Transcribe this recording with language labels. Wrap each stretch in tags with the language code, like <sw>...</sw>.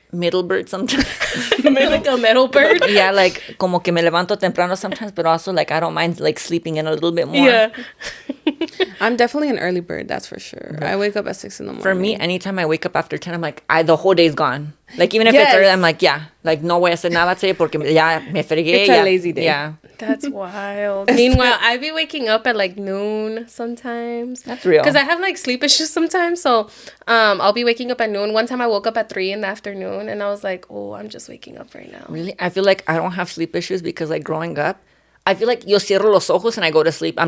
<en>middle bird sometimes. Like a metal bird. Yeah, like</en> <es>como que me levanto temprano</es> <en>sometimes, but also like I don't mind like sleeping in a little bit more. Yeah. I'm definitely an early bird, that's for sure. I wake up at 6 in the morning. For me, anytime I wake up after 10, I'm like, the whole day's gone. Like, even if Yes. it's early, I'm like, yeah.</en> <es>Like, no voy a hacer nada</es> <en>today</en> <es>porque ya me fregué.</es> <en>It's a lazy day. Yeah. That's wild. Meanwhile, I be waking up at like noon sometimes. That's real. Because I have like sleep issues sometimes. So I'll be waking up at noon. One time I woke up at 3 in the afternoon and I was like, oh, I'm just waking up right now. Really? I feel like I don't have sleep issues because, like, growing up, I feel like</en> <es>yo cierro los ojos</es> <en>and I go to sleep.</en>